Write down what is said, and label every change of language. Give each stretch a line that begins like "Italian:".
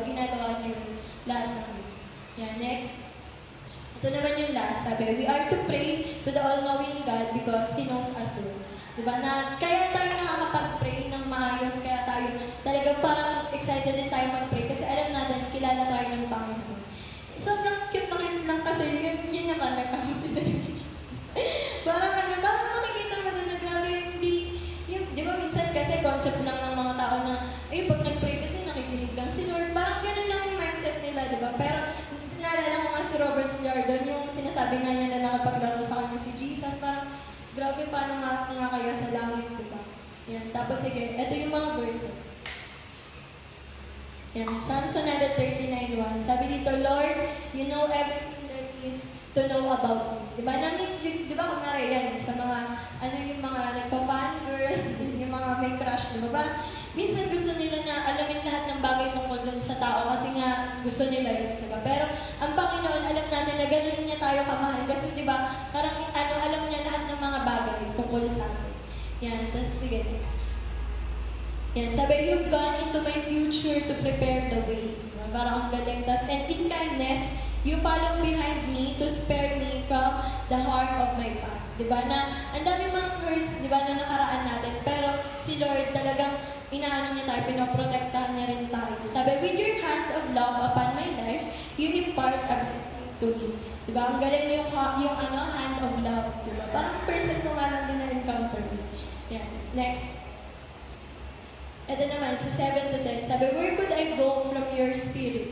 Filipino: Ginagawa niya yung lahat ng yun. Yan, next. Ito naman yung last, sabi,
English: we are to pray to the all-knowing God because He knows us well.
Filipino: Diba? Na, kaya tayo nakakapag-pray ng maayos, kaya tayo talagang parang excited din tayo mag-pray kasi alam natin, kilala tayo ng Panginoon. Sobrang cute lang kasi yun naman nagkakapisa parang makikita mo doon na grabe hindi, di ba minsan kasi concept lang ng mga tao na, pag nag-pray kasi nakikinig lang si Lord, parang ganun lang yung mindset nila, di ba? Pero naalala ko nga si Robert Jordan, yung sinasabi nga niya na nakapaglaro sa kanya si Jesus, parang grabe, paano nga kaya sa langit, di ba? Yan. Tapos sige, ito yung mga verses. Yan. Psalm 139:1.
English: Sabi dito, Lord, you know everything there is to know about me.
Filipino: Diba? Diba kumari yan, sa mga, yung mga nagpa-fangirl, yung mga may crush, diba? Parang, minsan gusto nila na alamin lahat ng bagay tungkol dun sa tao kasi nga gusto nila yun, diba? Pero, ang Panginoon, alam natin na gano'n niya tayo kamahal kasi, diba, parang, alam niya lahat ng mga bagay tungkol sa atin. Yan, tapos, sige, next.
English: Yan, sabi, you've gone into my future to prepare the way.
Filipino: Diba? Parang ang galing.
English: Tas, and in kindness, you follow behind me to spare me from the harm of my past.
Filipino: Diba? Na, ang dami mga hurts, diba, na nakaraan natin. Pero si Lord talagang inaano niya tayo, pinoprotektahan niya rin tayo.
English: Sabi, with your hand of love upon my life, you impart a blessing to me.
Filipino: Diba? Ang galing yung
English: hand of love.
Filipino: Diba? Parang person ko nga lang din na-encounter mo. Yan. Next. Ito naman, sa 7 to 10, sabi,
English: where could I go from your spirit?